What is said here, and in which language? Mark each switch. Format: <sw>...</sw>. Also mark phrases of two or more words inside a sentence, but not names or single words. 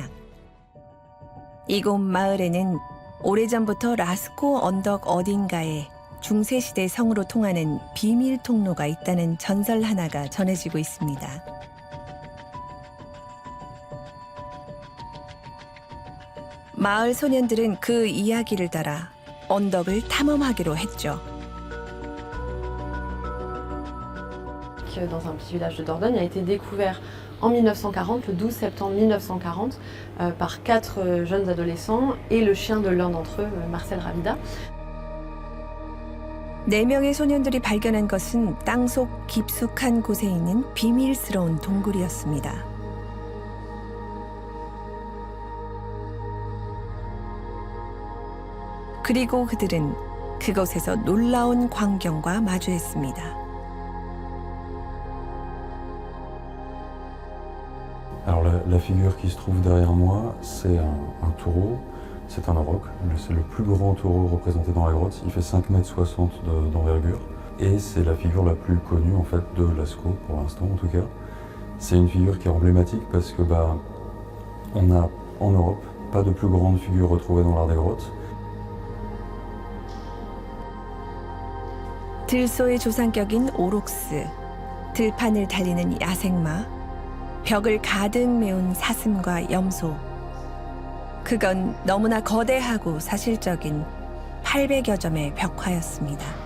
<ko>이곳 마을에는 오래전부터 라스코 언덕 어딘가에 중세시대 성으로 통하는 비밀 통로가 있다는 전설 하나가 전해지고 있습니다. 마을 소년들은 그 이야기를 따라 언덕을 탐험하기로 했죠.</ko> <fr>Dans un petit village de Dordogne a été découvert en 1940, le 12 septembre 1940, par 4 jeunes adolescents et le chien de l'un d'entre eux, Marcel Ravida.</fr> <ko>4명의 소년들이 발견한 것은 땅속 깊숙한 곳에 있는 비밀스러운 동굴이었습니다. 그리고 그들은 그곳에서 놀라운 광경과 마주했습니다.</ko> <fr>Alors la figure qui se trouve derrière moi, c'est un taureau, c'est un auroch, c'est le plus grand taureau représenté dans la grotte, il fait 5,60 m d'envergure et c'est la figure la plus connue en fait de Lascaux pour l'instant en tout cas. C'est une figure qui est emblématique parce que on a en Europe pas de plus grande figure retrouvée dans l'art des grottes.</fr> <ko>들소의 조상격인 오록스, 들판을 달리는 야생마, 벽을 가득 메운 사슴과 염소. 그건 너무나 거대하고 사실적인 800여 점의 벽화였습니다.</ko>